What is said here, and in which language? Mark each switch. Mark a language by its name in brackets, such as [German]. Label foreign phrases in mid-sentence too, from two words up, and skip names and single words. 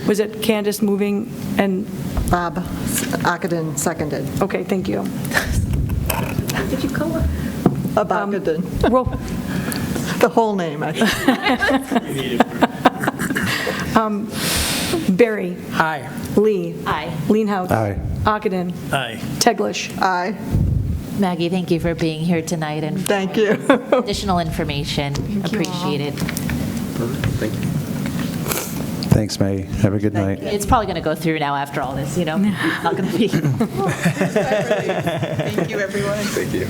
[English] Was it Candace moving and? Bob Ockenden seconded. Okay, thank you. Did you call her? Ockenden. Well, The whole name. Barry. Aye. Lee. Aye. Leenhouts. Aye. Ockenden. Aye. Teglash. Aye. Maggie, thank you for being here tonight and Thank you. additional information. Appreciate it. Thanks, Maggie. Have a good night. It's probably going to go through now after all this, Not going to be. Thank you, everyone. Thank you.